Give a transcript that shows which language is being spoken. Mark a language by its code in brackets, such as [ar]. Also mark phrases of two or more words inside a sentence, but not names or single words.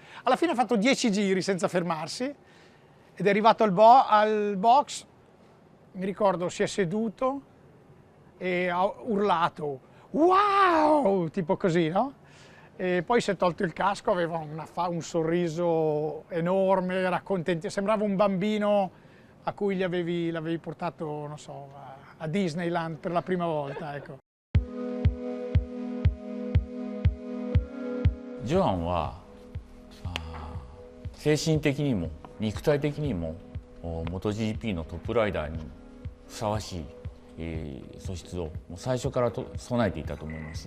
[it] Alla fine ha fatto 10 giri senza fermarsi ed è arrivato al box, mi ricordo si è seduto e ha urlato wow, tipo così, no? E poi si è tolto il casco, aveva un sorriso enorme, era contento, sembrava un bambino a cui l'avevi portato, non so, a Disneyland per la prima volta, ecco. [ja] ジョアンは精神的にも肉体的にもMotoGP のトップライダーにふさわしい素質をもう最初から備えていたと思います。